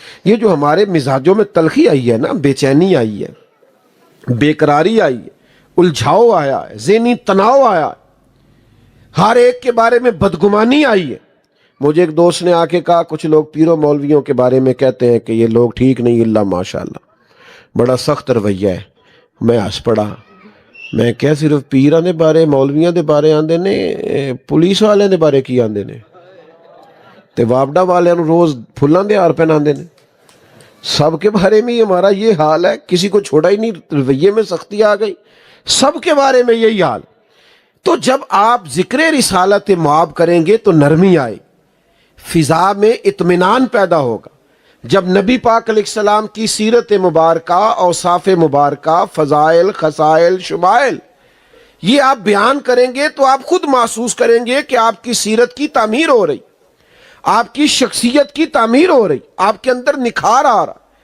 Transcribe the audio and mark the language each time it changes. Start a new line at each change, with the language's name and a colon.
Urdu: یہ جو ہمارے مزاجوں میں تلخی آئی ہے نا، بے چینی آئی ہے، بے قراری آئی ہے، الجھاؤ آیا ہے، ذہنی تناؤ آیا ہے، ہر ایک کے بارے میں بدگمانی آئی ہے. مجھے ایک دوست نے آ کے کہا کچھ لوگ پیروں مولویوں کے بارے میں کہتے ہیں کہ یہ لوگ ٹھیک نہیں، اللہ ماشاءاللہ بڑا سخت رویہ ہے. میں ہنس پڑا.
Punjabi: میں کیا صرف پیراں دے بارے مولویاں دے بارے آندے نے، پولیس والے دے بارے کی آندے نے تے وابڈا والے نو روز پھلاں دے ہار پہناندے نے.
Urdu: سب کے بارے میں ہمارا یہ حال ہے، کسی کو چھوڑا ہی نہیں، رویے میں سختی آ گئی، سب کے بارے میں یہی حال. تو جب آپ ذکر رسالت مآب کریں گے تو نرمی آئے، فضا میں اطمینان پیدا ہوگا. جب نبی پاک علیہ السلام کی سیرت مبارکہ، اوصاف مبارکہ، فضائل، خصائل، شمائل یہ آپ بیان کریں گے تو آپ خود محسوس کریں گے کہ آپ کی سیرت کی تعمیر ہو رہی، آپ کی شخصیت کی تعمیر ہو رہی، آپ کے اندر نکھار آ رہا.